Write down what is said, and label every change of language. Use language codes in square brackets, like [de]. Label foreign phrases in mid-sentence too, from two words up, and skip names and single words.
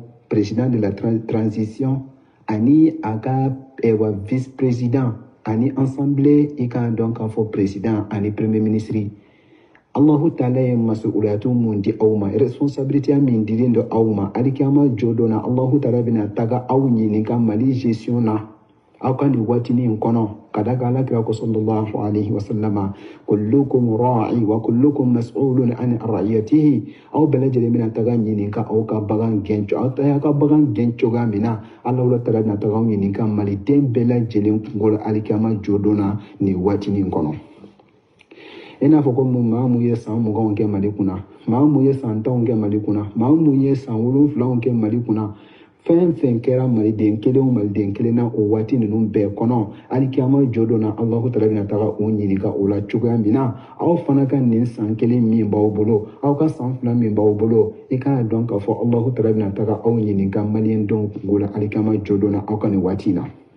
[fr] président de la transition [bm] ani a ka [fr] vice président [bm] ani assemblée i k'a dɔn k'a fɔ président ani [fr] premier ministre [ar] الله تعالى [bm] ye masuliyatu mun di aw ma responsabilité min dilen do aw ma alikiyama jo dɔ na [ar] الله تعالى [bm] bɛna taga aw ɲininka mali gestion na aw ka nin waatinin kɔnɔ ka da kan alakira ko [ar] صلى الله عليه وسلم كلكم راع وكلكم مسؤول عن رعيته [bm] aw bɛɛ lajɛlen bɛna taga ɲininka aw ka bagan gɛn aw ta ka bagan gɛn cogoya min na [ar] الله تعالى [bm] bɛna taga aw ɲininka maliden bɛɛ lajɛlen kunkolo alikiyama jo dɔ na nin waatinin kɔnɔ i n'a fɔ ko maa mun ye san 20 kɛ mali kunna maa mun ye san 10 kɛ mali kunna maa mun ye san 7 kɛ mali kunna fɛn fɛn kɛra maliden kelen o maliden kelen na o waati ninnu bɛɛ kɔnɔ alikiyama jo dɔ na [ar] الله تعالى [bm] bɛna taga o ɲininka o la cogoya min na aw fana ka nin san 1 min b'aw bolo aw ka san 2 min b'aw bolo i k'a dɔn k'a fɔ [ar] الله تعالى [bm] bɛna taga aw ɲininka maliyɛn denw kungo la alikiyama jo dɔ na aw ka nin waati na